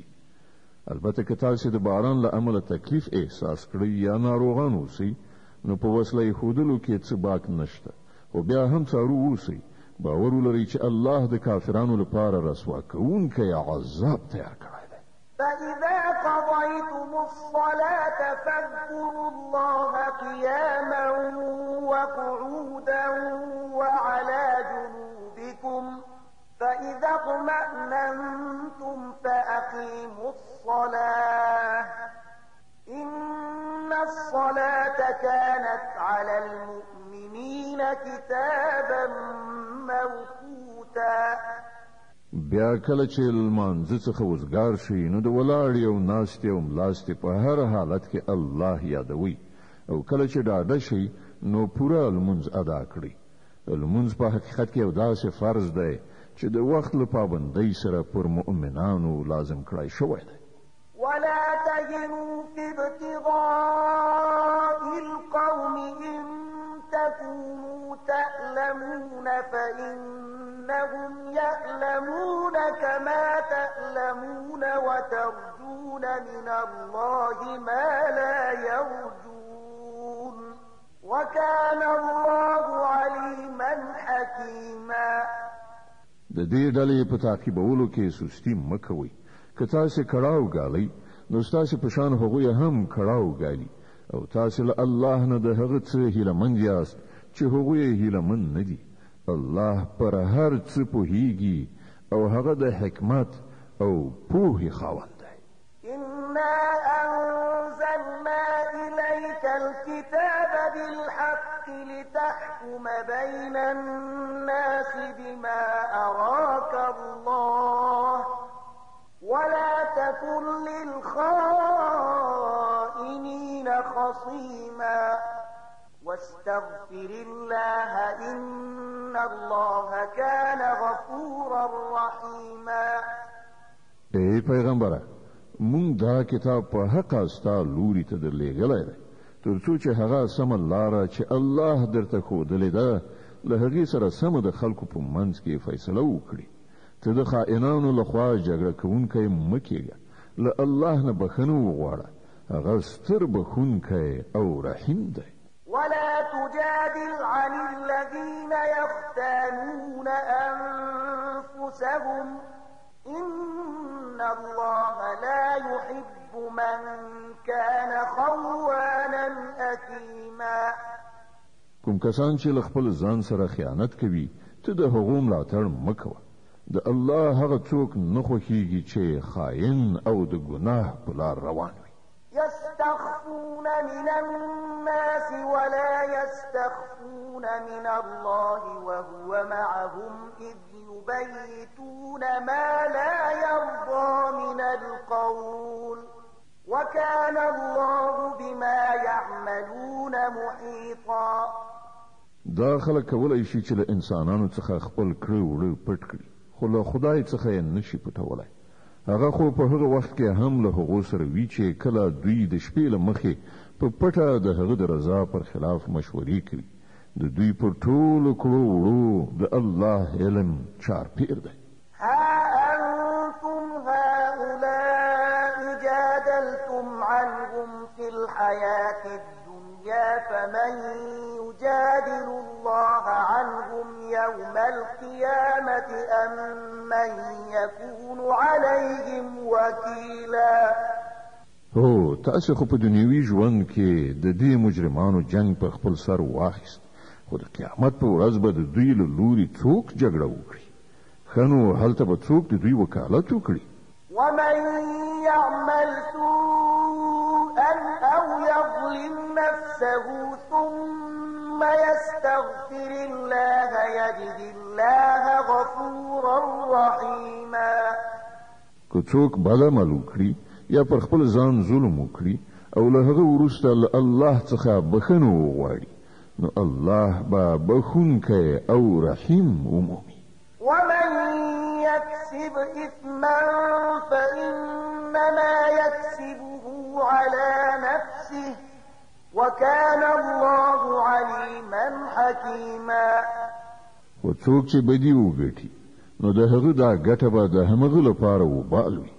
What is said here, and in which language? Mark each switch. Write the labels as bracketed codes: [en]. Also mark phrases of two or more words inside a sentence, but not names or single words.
[ps] البته که تاسې د باران له امله تکلیف احساس کړئ یا ناروغان اوسئ، نو په وسله ایښودلو کې څه باک نشته، خو بیا هم څارو اوسئ. باور ولرئ چې الله د کافرانو لپاره رسوا کوونکی عذاب تیار کړی دی. [ar] فإذا قضيتم الصلاة فاذكروا الله قياما وقعودا وعلى جنوبكم فإذا اطمأننتم فأقيموا الصلاة إن الصلاة كانت على المؤمنين كتابا موقوتا. [ps] بیا کله چې لمانځه څخه وزګار شي، نو د ولاړې او ناستې او ملاستې په هر حالت کې الله یادوي، او کله چې ډاډه شي نو پوره لمونځ ادا کړئ. لمونځ په حقیقت کې یو داسې فرض دی چې د وخت له پابندۍ سره پر مؤمنانو لازم کړی شوی دی. [ar] ولا تهنوا في ابتغاء القوم إن تكونوا تألمون فإنهم يألمون كما تألمون وترجون من الله ما لا يرجون وكان الله عليما حكيما. [ps] د دې ډلې په تعقیبولو کې سستی مه کوئ. که تاسې کړاو ګالئ، نو ستاسې په شان هغوی هم کړاو ګالي، او تاسې له الله نه د هغه څه هیلهمند یاست چې هغوی یې هیلهمند نه دي. الله پر هر څه پوهیږي او هغه د حکمت او پوهې خاوند دی. [ar] إنا أنزلنا إليك الكتاب بالحق لتحكم بين الناس بما أراك الله ولا تكن للخائنين خصيما واستغفر الله إن الله كان غفورا رحيما. [ps] ای پیغمبره، مونږ دا کتاب په حق استا لوري ته درلېږلی دی، تر څو چې هغه سمه لاره چې الله درته ښودلې ده له هغې سره سمه د خلکو په منځ کې فیصله وکړي. ته د خائنانو لخوا جګړه کوونکی مه کېږه، له الله نه بخښنه وغواړه، هغه ستر بخښونکی او رحیم دی. [ar] ولا تجادل عن الذين يختانون أنفسهم إن الله لا يحب من كان خوانا أثيما. [ps] کوم کسان چې له خپل ځان سره خیانت کوي، ته د هغو ملاتړ مه کوه. د الله هغه څوک نه خوښیږي چې خائن او د ګناه په لار روان وي. [ar] يستخفون من الناس ولا يستخفون من الله وهو معهم إذ يبيتون ما لا يرضى من القول وكان الله بما يعملون محيطا. [ps] دا خلک کولی شي چې له انسانانو څخه خپل کړه وړه پټ کړي، خو له خدای څخه یې نشي پټولی. هغه خو په هغه وخت کې هم له هغو سره وي چې کله دوی د شپې له مخې په پټه د هغه د رضا پر خلاف مشورې کوي. د دوی پر ټولو کړو وړو د الله علم چارپیر دی. [ar] ها أنتم هؤلاء جادلتم عنهم في الحياة الدنيا فمن يجادل الله عنهم يوم القيامة أم من يكون عليهم وكيلا. [ps] هو تاسو خو په دنیوي ژوند کې د دې مجرمانو جنگ په خپل سر واخیست، خو د قیامت په ورځ به د دوی له لوري څوک جګړه وکړي؟ ښه نو هلته به څوک د دوی وکالت وکړي؟ [ar] ومن يعمل سوءا أو يظلم نفسه ثم يستغفر الله يجد الله غفورا رحيما. [ps] که څوک بد عمل وکړي یا پر خپل ځان ظلم وکړي او له هغه وروسته الله څخه بخښنه وغواړي نو الله به بخښونکی او رحیم ومومي. [ar] ومن يكسب إثما فإنما يكسبه على نفسه وكان الله عليما حكيما. [ps] و څوک چې بدی وګټي نو د هغه دا ګټه به د همغه لپاره وبال وي.